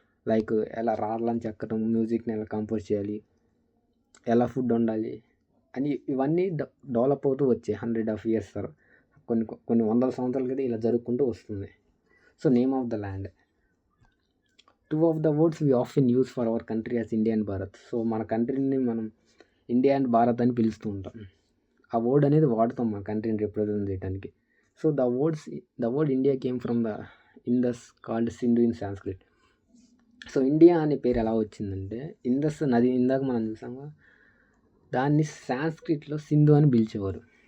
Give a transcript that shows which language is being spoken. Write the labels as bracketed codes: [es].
[te] Like ఎలా రాళ్ళని చెక్కటం, మ్యూజిక్ని ఎలా కంపోజ్ చేయాలి, ఎలా ఫుడ్ వండాలి అని ఇవన్నీ డెవలప్ అవుతూ వచ్చాయి 100 years తర్వాత. కొన్ని 100 సంవత్సరాల క్రితం ఇలా జరుపుకుంటూ వస్తుంది. [en] So name of the land. 2 of the words we often use for our country as India and Bharat. [te] So మన కంట్రీని మనం ఇండియా అండ్ భారత్ అని పిలుస్తూ ఉంటాం. ఆ వర్డ్ అనేది వాడుతాం మన కంట్రీని రిప్రజెంట్ చేయడానికి. [en] So the word India came from the Indus called Sindhu in Sanskrit. [te] So India అనే పేరు ఎలా వచ్చిందంటే ఇండస్ నది ఇందాక మనం చూసాము, దాన్ని సాంస్క్రిట్లో సింధు అని పిలిచేవారు.